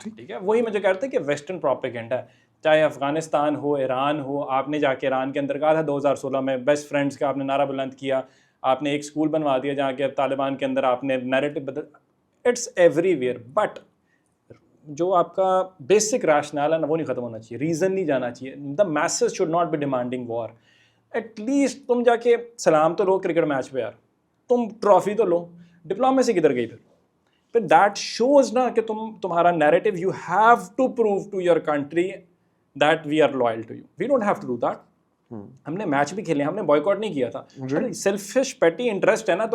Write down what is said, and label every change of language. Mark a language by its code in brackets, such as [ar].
[ur] ٹھیک ہے, وہی مجھے کہتے ہیں کہ ویسٹرن پروپیگنڈا ہے, چاہے افغانستان ہو, ایران ہو. آپ نے جا کے ایران کے اندر کہا تھا 2016 میں بیسٹ فرینڈس کا آپ نے نعرہ بلند کیا, آپ نے ایک اسکول بنوا دیا جہاں کے طالبان کے اندر آپ نے نیریٹو بدل. [en] it's everywhere, but [ur] جو آپ کا بیسک ریشنل ہے نا وہ نہیں ختم ہونا چاہیے, ریزن نہیں جانا چاہیے. [en] The masses should not be demanding war. [ur] At least تم جا کے سلام تو لو کرکٹ میچ پہ یار, تم ٹرافی تو لو. ڈپلومیسی کدھر گئی پھر [en] That shows نا کہ تمہارا narrative, you have to prove to your country that we are loyal to you. We don't have to do that. [ur] ہم نے میچ بھی کھیلے, ہم نے بوائے کاٹ نہیں کیا تھا. سیلفش پیٹی انٹرسٹ ہے نا.